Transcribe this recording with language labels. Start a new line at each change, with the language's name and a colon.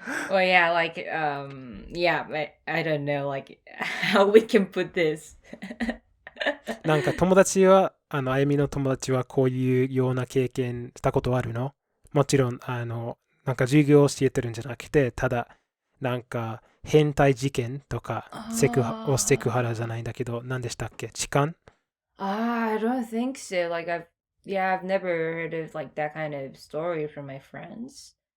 English: Well, yeah, yeah, but I don't know how we can put this.
Japanese: なんか友達は、あゆみの友達はこういうような経験したことあるの？もちろん、なんか授業を教えてるんじゃなくて、ただ、なんか変態事件とか、セクハラじゃないんだけど、何でしたっけ？痴漢？
English: I don't think so. I've never heard of like that kind of story from my friends.